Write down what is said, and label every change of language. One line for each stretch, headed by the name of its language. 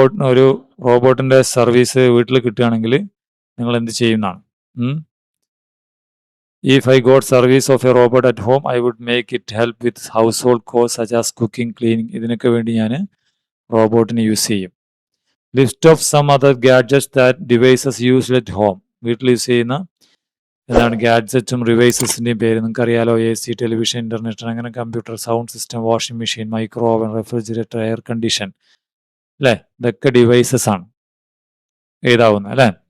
Malayalam: ഒരു റോബോട്ടിൻ്റെ സർവീസ് വീട്ടിൽ കിട്ടുകയാണെങ്കിൽ നിങ്ങൾ എന്ത് ചെയ്യുന്നതാണ്?
English: If I got service of a robot at home, I would make it help with household chores such as cooking, cleaning.
Malayalam: ഇതിനൊക്കെ വേണ്ടി ഞാൻ റോബോട്ടിനെ യൂസ് ചെയ്യും.
English: List of some other gadgets that devices used at home.
Malayalam: വീട്ടിൽ use ചെയ്യുന്ന ഗാഡ്ജറ്റും ഡിവൈസസിൻ്റെയും പേര് നിങ്ങൾക്ക് അറിയാലോ. AC, television, internet, അങ്ങനെ computer, sound system, washing machine, micro oven, refrigerator, air condition അല്ലേ, ഇതൊക്കെ ഡിവൈസസ് ആണ് എഴുതാവുന്നത് അല്ലേ.